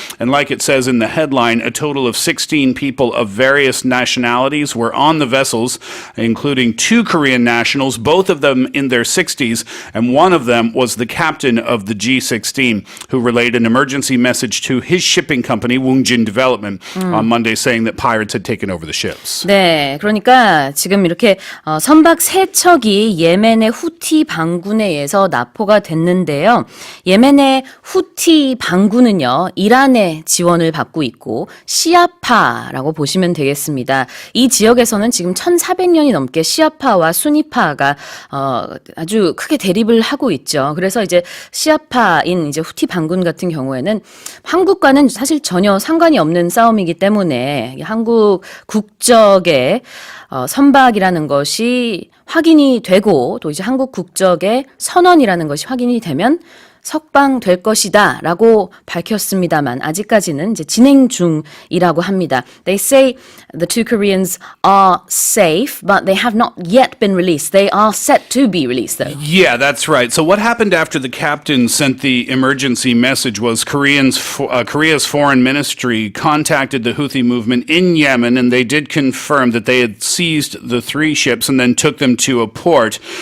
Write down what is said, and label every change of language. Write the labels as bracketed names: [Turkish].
[English] And like it says in the headline, a total of 16 people of various nationalities were on the vessels, including 2 Korean nationals, both of them in their 60s, and one of them was the captain of the G16, who relayed an emergency message to his shipping company, Woongjin Development, on Monday, saying that pirates had taken over the ships. [Korean] 네, 그러니까 지금 이렇게 선박 3척이 예멘의 후티 반군에 의해서 납포가 됐는데요. 예멘의 후티 반군은요, 이란의 지원을 받고 있고 시아파라고 보시면 되겠습니다. 이 지역에서는 지금 1,400년이 넘게 시아파와 수니파가 아주 크게 대립을 하고 있죠. 그래서 이제 시아파인 이제 후티 반군 같은 경우에는 한국과는 사실 전혀 상관이 없는 없는 싸움이기 때문에 한국 국적의 선박이라는 것이 확인이 되고 또 이제 한국 국적의 선원이라는 것이 확인이 되면 석방될 것이다 라고 밝혔습니다만 아직까지는 이제 진행 중이라고 합니다. [English] They say the two Koreans are safe, but they have not yet been released. They are set to be released though. Yeah, that's right. So what happened after the captain sent the emergency message was Korea's foreign ministry contacted the Houthi movement in Yemen, and they did confirm that they had seized the 3 ships and then took them to a port.